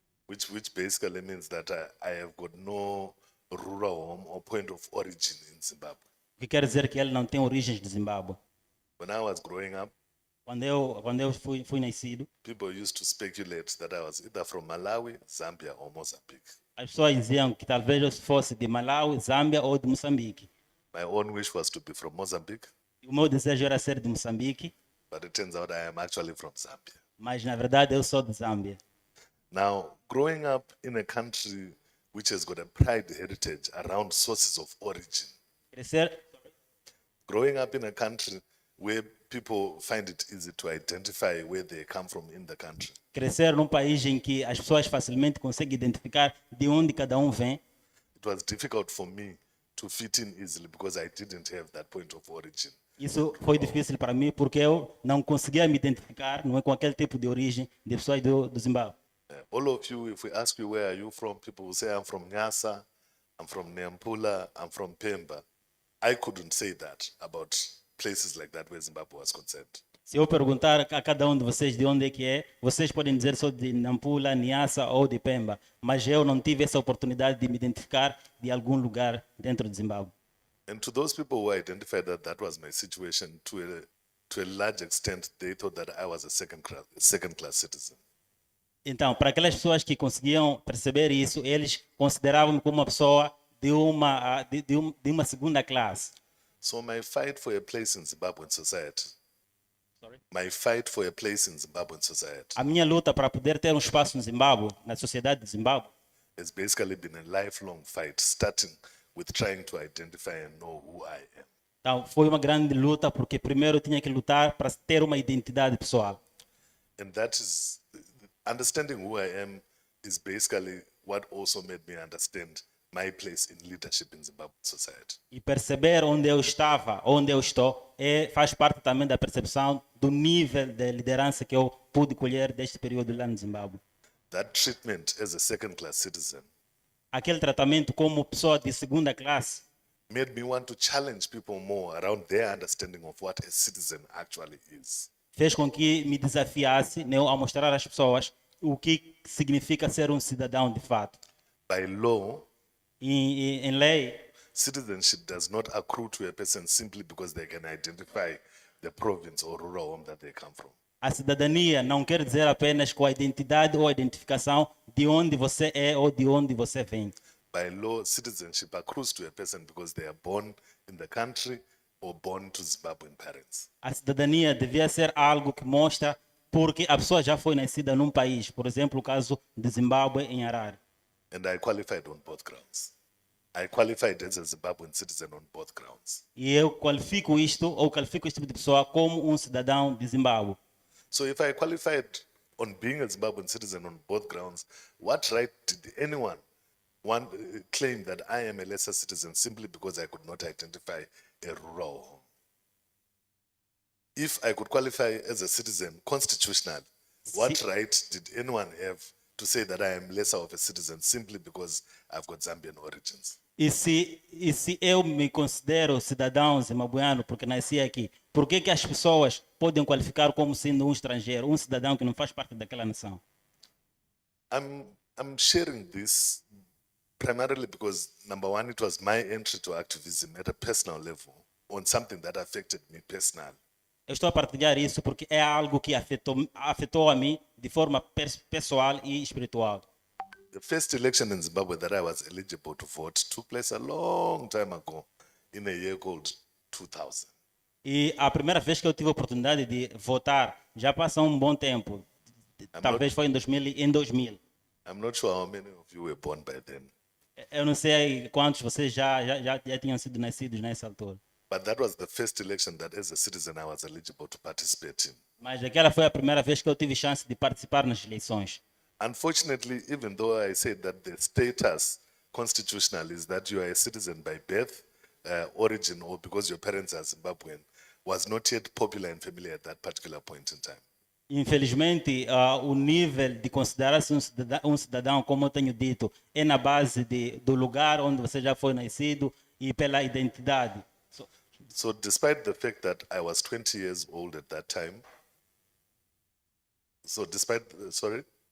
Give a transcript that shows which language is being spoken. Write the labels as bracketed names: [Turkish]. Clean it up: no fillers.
[English] which basically means that I have got no rural home or point of origin in Zimbabwe. [Portuguese] O que quer dizer que ele não tem origens de Zimbábue. [English] When I was growing up, [Portuguese] Quando eu fui nascido, [English] people used to speculate that I was either from Malawi, Zambia, or Mozambique. [Portuguese] as pessoas diziam que talvez eu fosse de Malawi, Zâmbia ou de Moçambique. [English] My own wish was to be from Mozambique, [Portuguese] E o meu desejo era ser de Moçambique, [English] but it turns out I am actually from Zambia. [Portuguese] mas na verdade eu sou de Zâmbia. [English] Now, growing up in a country which has got a pride heritage around sources of origin, [Portuguese] Crescer, [English] growing up in a country where people find it easy to identify where they come from in the country, [Portuguese] crescer num país em que as pessoas facilmente conseguem identificar de onde cada um vem, [English] it was difficult for me to fit in easily because I didn't have that point of origin. [Portuguese] isso foi difícil para mim porque eu não conseguia me identificar, não é, com aquele tipo de origem de pessoas do Zimbábue. [English] All of you, if we ask you where are you from, people will say I'm from Nyasa, I'm from Nampula, I'm from Pemba. I couldn't say that about places like that where Zimbabwe was concerned. [Portuguese] Se eu perguntar a cada um de vocês de onde é, vocês podem dizer só de Nampula, Niassa ou de Pemba, mas eu não tive essa oportunidade de me identificar de algum lugar dentro de Zimbábue. [English] And to those people who identified that that was my situation, to a large extent, they thought that I was a second class citizen. [Portuguese] Então, para aquelas pessoas que conseguiam perceber isso, eles consideravam-me como uma pessoa de uma segunda classe. [English] So my fight for a place in Zimbabwean society, Sorry? my fight for a place in Zimbabwean society [Portuguese] A minha luta para poder ter um espaço no Zimbábue, na sociedade de Zimbábue, [English] has basically been a lifelong fight, starting with trying to identify and know who I am. [Portuguese] então, foi uma grande luta porque primeiro eu tinha que lutar para ter uma identidade pessoal. [English] And that is, understanding who I am is basically what also made me understand my place in leadership in Zimbabwean society. [Portuguese] E perceber onde eu estava, onde eu estou, faz parte também da percepção do nível de liderança que eu pude colher deste período lá no Zimbábue. [English] That treatment as a second class citizen [Portuguese] Aquele tratamento como pessoa de segunda classe [English] made me want to challenge people more around their understanding of what a citizen actually is. [Portuguese] fez com que me desafiasse, né, a mostrar às pessoas o que significa ser um cidadão de fato. [English] By law, [Portuguese] Em lei, [English] citizenship does not accrue to a person simply because they can identify the province or rural home that they come from. [Portuguese] a cidadania não quer dizer apenas com a identidade ou a identificação de onde você é ou de onde você vem. [English] By law, citizenship accrues to a person because they are born in the country or born to Zimbabwean parents. [Portuguese] A cidadania devia ser algo que mostra porque a pessoa já foi nascida num país, por exemplo, o caso de Zimbábue em Harare. [English] And I qualified on both grounds. I qualified as a Zimbabwean citizen on both grounds. [Portuguese] E eu qualifico isto, ou qualifico este tipo de pessoa como um cidadão de Zimbábue. [English] So if I qualified on being a Zimbabwean citizen on both grounds, what right did anyone claim that I am a lesser citizen simply because I could not identify a rural home? If I could qualify as a citizen constitutionally, what right did anyone have to say that I am lesser of a citizen simply because I've got Zambian origins? [Portuguese] E se eu me considero cidadão zimbabuiano porque nasci aqui, por que as pessoas podem qualificar como sendo um estrangeiro, um cidadão que não faz parte daquela nação? [English] I'm sharing this primarily because, number one, it was my entry to activism at a personal level on something that affected me personally. [Portuguese] Eu estou a partilhar isso porque é algo que afetou a mim de forma pessoal e espiritual. [English] The first election in Zimbabwe that I was eligible to vote took place a long time ago in a year called 2000. [Portuguese] E a primeira vez que eu tive a oportunidade de votar, já passou um bom tempo. Talvez foi em 2000. [English] I'm not sure how many of you were born by then, [Portuguese] Eu não sei quantos vocês já tinham sido nascidos nessa altura. [English] but that was the first election that as a citizen I was eligible to participate in. [Portuguese] Mas aquela foi a primeira vez que eu tive chance de participar nas eleições. [English] Unfortunately, even though I said that the status constitutional is that you are a citizen by birth, origin, or because your parents are Zimbabwean, was not yet popular and familiar at that particular point in time. [Portuguese] Infelizmente, o nível de considerar-se um cidadão, como eu tenho dito, é na base do lugar onde você já foi nascido e pela identidade. [English] So despite the fact that I was 20 years old at that time, sorry?